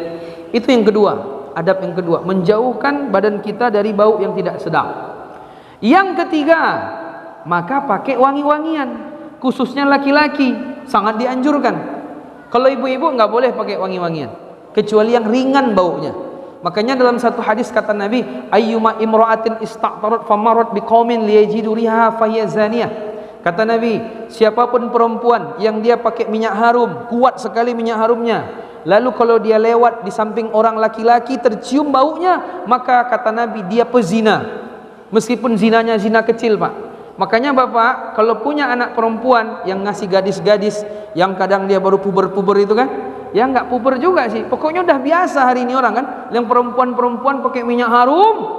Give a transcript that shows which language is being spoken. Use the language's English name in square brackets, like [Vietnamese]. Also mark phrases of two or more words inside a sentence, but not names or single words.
[Indonesian] Itu yang kedua, adab yang kedua, menjauhkan badan kita dari bau yang tidak sedap. Yang ketiga, maka pakai wangi-wangian, khususnya laki-laki, sangat dianjurkan. Kalau ibu-ibu nggak boleh pakai wangi-wangian, kecuali yang ringan baunya. Makanya dalam satu hadis kata Nabi, [Arabic] أيما امرأة استعطرت فمرت بقوم ليجدوا ريحها فهي زانية. [Indonesian] Kata Nabi, siapapun perempuan yang dia pakai minyak harum, kuat sekali minyak harumnya, lalu kalau dia lewat di samping orang laki-laki tercium baunya, maka kata Nabi dia pezina. Meskipun zinanya zina kecil, Pak. Makanya Bapak kalau punya anak perempuan yang ngasih gadis-gadis yang kadang dia baru puber-puber itu kan, ya nggak puber juga sih, pokoknya udah biasa hari ini orang kan, yang perempuan-perempuan pakai minyak harum.